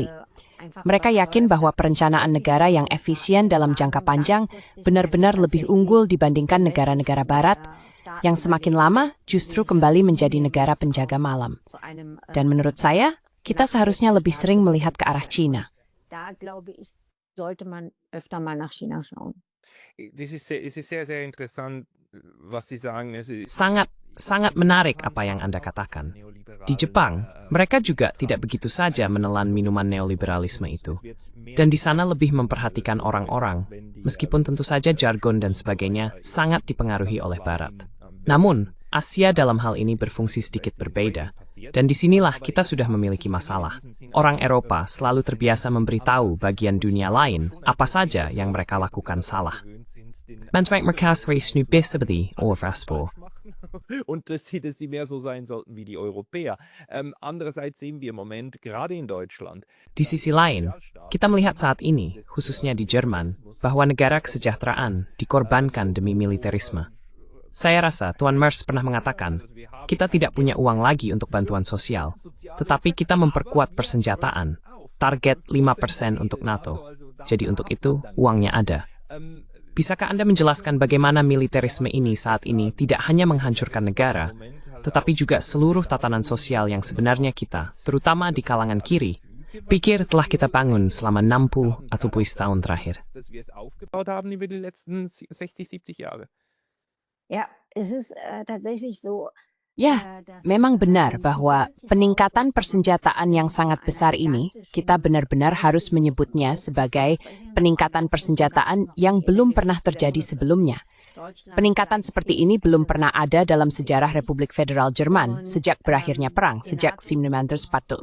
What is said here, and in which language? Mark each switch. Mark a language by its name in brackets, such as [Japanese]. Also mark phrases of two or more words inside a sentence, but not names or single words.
[Indonesian] Mereka yakin bahwa perencanaan negara yang efisien dalam jangka panjang benar-benar lebih unggul dibandingkan negara-negara barat, yang semakin lama justru kembali menjadi negara penjaga malam. Dan menurut saya, kita seharusnya lebih sering melihat ke arah Cina. [German] Sollte man öfter mal nach China schauen. Es ist sehr, sehr interessant, was Sie sagen. [Indonesian] Sangat menarik apa yang Anda katakan. Di Jepang, mereka juga tidak begitu saja menelan minuman neoliberalisme itu. Dan di sana lebih memperhatikan orang-orang, meskipun tentu saja jargon dan sebagainya sangat dipengaruhi oleh Barat. Namun, Asia dalam hal ini berfungsi sedikit berbeda. Dan disinilah kita sudah memiliki masalah. Orang Eropa selalu terbiasa memberitahu bagian dunia lain apa saja yang mereka lakukan salah. Mantrek Merkasri Snubi seperti Overspor. [German] Und dass sie mehr so sein sollten wie die Europäer. Andererseits sehen wir im Moment, gerade in Deutschland. [Indonesian] Di sisi lain, kita melihat saat ini, khususnya di Jerman, bahwa negara kesejahteraan dikorbankan demi militerisme. Saya rasa Tuan Merz pernah mengatakan, kita tidak punya uang lagi untuk bantuan sosial, tetapi kita memperkuat persenjataan. target 5% untuk NATO. Jadi untuk itu, uangnya ada. Bisakah Anda menjelaskan bagaimana militerisme ini saat ini tidak hanya menghancurkan negara, tetapi juga seluruh tatanan sosial yang sebenarnya kita, terutama di kalangan kiri, pikir telah kita bangun selama 60 atau 70 tahun terakhir? [German] Ja, es ist tatsächlich so. [Indonesian] Ya, memang benar bahwa peningkatan persenjataan yang sangat besar ini, kita benar-benar harus menyebutnya sebagai peningkatan persenjataan yang belum pernah terjadi sebelumnya. Peningkatan seperti ini belum pernah ada dalam sejarah Republik Federal Jerman sejak berakhirnya perang, sejak 1945.